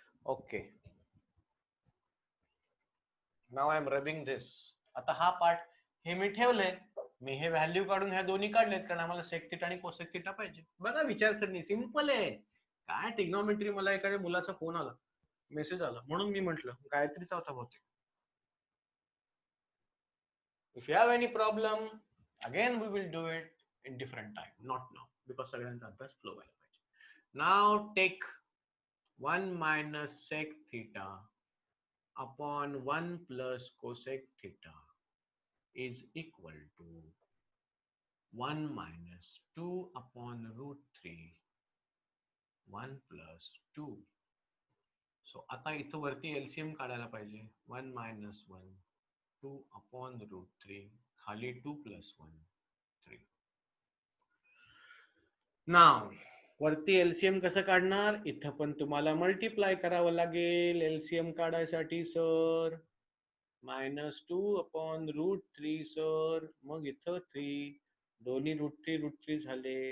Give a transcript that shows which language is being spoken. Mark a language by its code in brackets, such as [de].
[en] Okay, now I am rubbing this. [mr] आता हा part हे मी ठेवलंय, मी हे व्हॅल्यू काढून ह्या दोन्ही काढलेत कारण आम्हाला सेक थिटा आणि कोसेक थिटा पाहिजे. बघा विचारसरणी सिंपल आहे. काय टिग्नॉमेट्री, मला एखाद्या मुलाचा फोन आला, मेसेज आला, म्हणून मी म्हटलं गायत्रीचा होता बहुतेक. [en] If you have any problem, again we will do it in different time, not now, [mr] because सगळ्यांचा अभ्यास फ्लो व्हायला पाहिजे. [en] Now take 1 minus sec theta upon 1 plus cosec theta is equal to 1 minus 2 upon root 3 1 plus 2. [mr] So आता इथं वरती LCM काढायला पाहिजे. [en] 1 minus 1 2 upon root 3 खाली 2 plus 1 3. [mr] नाव वरती एलसीएम कसं काढणार? इथं पण तुम्हाला मल्टिप्लाय करावं लागेल एलसीएम काढायसाठी सर. -2 upon √3 sir. मग इथं 3 दोन्ही √3 झाले.